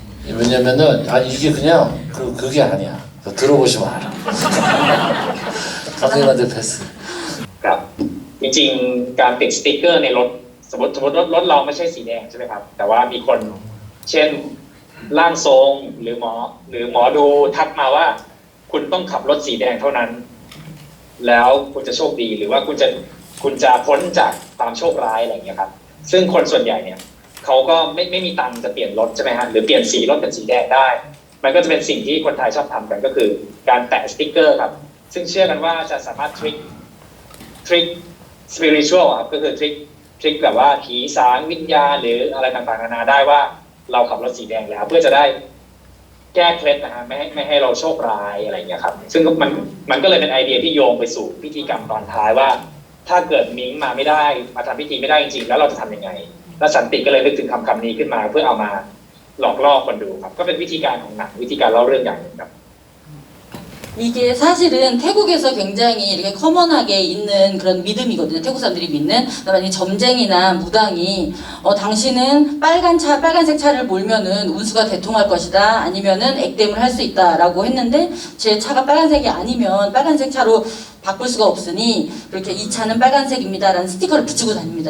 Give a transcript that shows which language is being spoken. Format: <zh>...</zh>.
<ko>왜냐면은 아니 이게 그냥 그게 아니야. 너 들어보시면 알아. 감독님한테 패스.</ko> <th>ครับจริงๆการติดสติ๊กเกอร์ในรถสมมติรถเราไม่ใช่สีแดงใช่ไหมครับแต่ว่ามีคนเช่นร่างทรงหรือหมอดูทักมาว่า คุณต้องขับรถสีแดงเท่านั้น แล้วคุณจะโชคดีหรือว่าคุณจะพ้นจากความโชคร้ายอะไรอย่างเงี้ยครับซึ่งคนส่วนใหญ่เนี่ยเขาก็ไม่มีตังค์จะเปลี่ยนรถใช่ไหมฮะหรือเปลี่ยนสีรถเป็นสีแดงได้ มันก็จะเป็นสิ่งที่คนไทยชอบทำกันก็คือการแปะสติ๊กเกอร์ครับซึ่งเชื่อกันว่าจะสามารถทริค สปิริตชัวลครับก็คือทริคแบบว่าผีสางวิญญาณหรืออะไรต่างๆนานาได้ว่าเราขับรถสีแดงแล้วเพื่อจะได้แก้เคล็ดนะฮะไม่ให้เราโชคร้ายอะไรอย่างเงี้ยครับซึ่งมันก็เลยเป็นไอเดียที่โยงไปสู่พิธีกรรมตอนท้ายว่า ถ้าเกิดมิ้งมาไม่ได้มาทำพิธีไม่ได้จริงๆแล้วเราจะทำยังไงแล้วสันติก็เลยนึกถึงคำนี้ขึ้นมาเพื่อเอามาหลอกล่อคนดูครับก็เป็นวิธีการของหนังวิธีการเล่าเรื่องอย่างหนึ่งครับ</th> <ko>이게 사실은 태국에서 굉장히 이렇게 커먼하게 있는 그런 믿음이거든요. 태국 사람들이 믿는. 만약에 점쟁이나 무당이 당신은 빨간색 차를 몰면은 운수가 대통할 것이다. 아니면은 액땜을 할 수 있다라고 했는데 제 차가 빨간색이 아니면 빨간색 차로 바꿀 수가 없으니 그렇게 이 차는 빨간색입니다라는 스티커를 붙이고 다닙니다.</ko>